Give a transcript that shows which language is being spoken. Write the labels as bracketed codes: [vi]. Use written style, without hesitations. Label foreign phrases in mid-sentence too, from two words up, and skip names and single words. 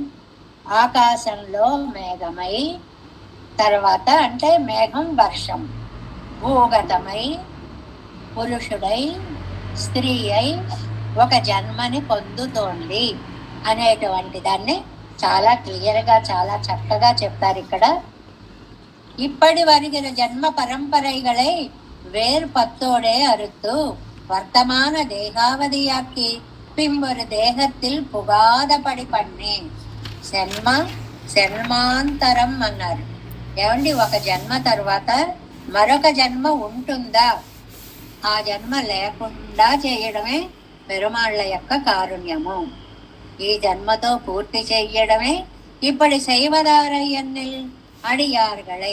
[te] ఆకాశంలో మేఘమై, తర్వాత అంటే మేఘం వర్షం, భూగతమై, పురుషుడై, స్త్రీ అయి ఒక జన్మని పొందుతోంది అనేటువంటి దాన్ని చాలా క్లియర్గా చాలా చక్కగా చెప్తారు ఇక్కడ. [ta] இப்படி வருகிற ஜன்ம பரம்பரைகளை வேறுபத்தோடே அறுத்து வர்த்தமான தேகாவதியாக்கி பின்பொரு தேகத்தில் புகாதபடி பண்ணే [te] జన్మాంతరం అన్నారు. ఏమండి, ఒక జన్మ తర్వాత మరొక జన్మ ఉంటుందా? ఆ జన్మ లేకుండా చేయడమే పెరుమాళ్ళ యొక్క కారుణ్యము. ఈ జన్మతో పూర్తి చెయ్యడమే ఇప్పుడు [ta] சைவதாரய்யன்னில் அடியார்களை.